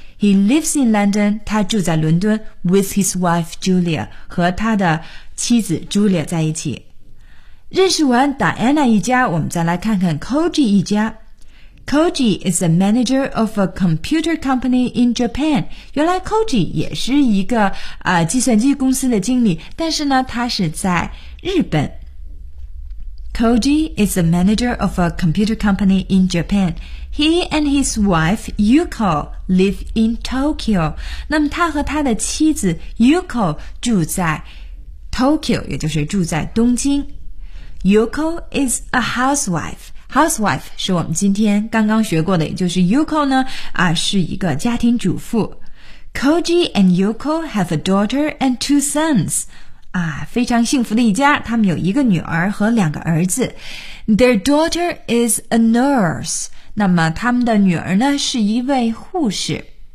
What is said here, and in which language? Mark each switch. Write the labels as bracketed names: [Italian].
[English] He lives in London， [Chinese] 他住在伦敦 [English] with his wife Julia， [Chinese] 和他的妻子 Julia 在一起。认识完 Diana 一家，我们再来看看 Koji 一家。 [English] Koji is the manager of a computer company in Japan. [Chinese] 原来 Koji 也是一个、计算机公司的经理，但是呢，他是在日本。 [English] Koji is the manager of a computer company in Japan. He and his wife Yuko live in Tokyo. [Chinese] 那么他和他的妻子 Yuko 住在 Tokyo， 也就是住在东京。 [English] Yuko is a housewife. [Chinese] Housewife 是我们今天刚刚学过的，也就是 Yuko 呢、是一个家庭主妇。 [English] Koji and Yuko have a daughter and two sons. [Chinese] 啊，非常幸福的一家，他们有一个女儿和两个儿子。 [English] Their daughter is a nurse. [Chinese] 那么他们的女儿呢，是一位护士。